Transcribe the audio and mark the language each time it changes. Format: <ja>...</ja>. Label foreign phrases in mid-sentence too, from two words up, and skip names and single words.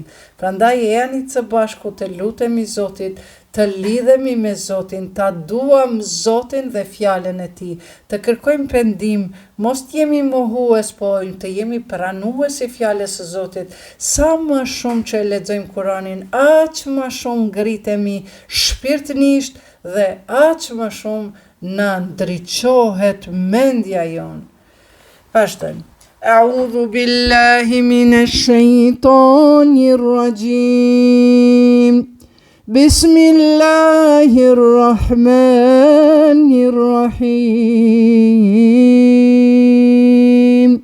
<sq>Prandaj jeni së bashku të lutemi Zotit, të lidhemi me Zotin, ta duam Zotin dhe fjalën e Tij, të kërkojmë pendim, mos të jemi mohues, po të jemi pranues i fjalës së Zotit. Sa më shumë që lexojmë Kur'anin, aq më shumë ngritemi shpirtërisht dhe aq më shumë në ndriçohet mendja jon. Vazhdojmë.</sq> <ar>أعوذ بالله من الشيطان الرجيم. بسم الله الرحمن الرحيم.</ar>